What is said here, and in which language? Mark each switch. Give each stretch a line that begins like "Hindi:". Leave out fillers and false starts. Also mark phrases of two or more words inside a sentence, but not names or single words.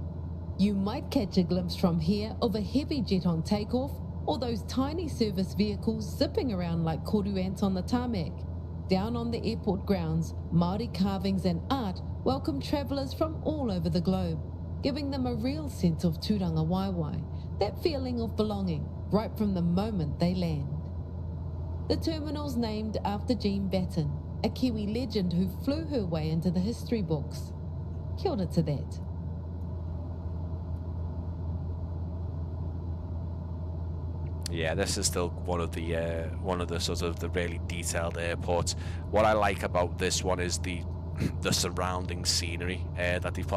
English: You might catch a glimpse from here of a heavy jet on takeoff, or those tiny service vehicles zipping around like koru ants on the tarmac. Down on the airport grounds, Māori carvings and art welcome travellers from all over the globe, giving them a real sense of
Māori: tūranga waiwai,
English: that feeling of belonging, right from the moment they land. The terminal's named after Jean Batten, a Kiwi legend who flew her way into the history books.
Māori: Kia ora
English: to that. Yeah, this is still one of the sort of the really detailed airports. What I like about this one is the surrounding scenery that they've put.